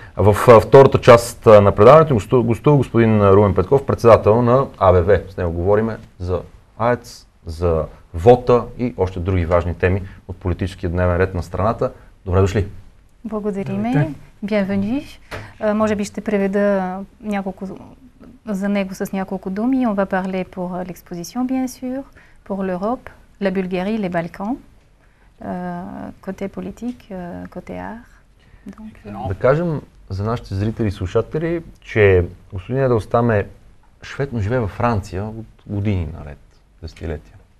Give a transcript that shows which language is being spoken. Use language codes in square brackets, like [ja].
[bg] В втората част на предаването гостува господин Румен Петков, председател на АБВ. С него говорим за АЕЦ, за вота и още други важни теми от политическия дневен ред на страната. Добре дошли! Благодариме. [fr] Bienvenue. [bg] Може би ще преведа за него с няколко думи. [fr] On va parler pour l'exposition, bien sûr, pour l'Europe, la Bulgarie, les Balkans, côté politique, côté art. [bg] Да кажем за нашите зрители и слушатели, че господин Еделстам е швед, но живее във Франция от години наред, десетилетия.